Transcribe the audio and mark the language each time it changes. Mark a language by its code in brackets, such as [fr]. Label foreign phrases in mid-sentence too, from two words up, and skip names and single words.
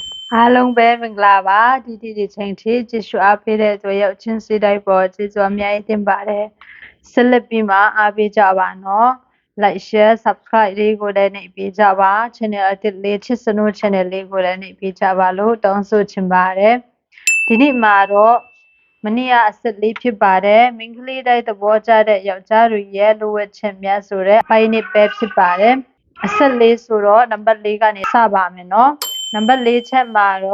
[my] အားလုံးပဲမင်္ဂလာပါဒီချိန်ထိကြည့်ရှုအားပေးတဲ့အတွက်ရောက်ချင်းစီတိုင်းပေါ်ကျေးဇူးအများကြီးတင်ပါတယ်ဆက်လက်ပြီးမှအားပေးကြပါနော် [en] like share subscribe [my] လေးကိုလည်းနှိပ်ပေးကြပါ channel အသစ်လေးချစ်စနိုး channel လေးကိုလည်းနှိပ်ပေးကြပါလို့တောင်းဆိုချင်ပါတယ်ဒီနေ့ မှာတော့မနေ့ကအဆက်လေးဖြစ်ပါတယ်မိန်းကလေးတိုင်းသဘောကျတဲ့ယောက်ျားတွေရဲ့လိုဝက်ချက်များဆိုတဲ့ပိုင်းနစ်ပဲဖြစ်ပါတယ်အဆက်လေးဆိုတော့နံပါတ်4ကနေစပါမယ်နော်နံပါတ်4ချက်မှာတော့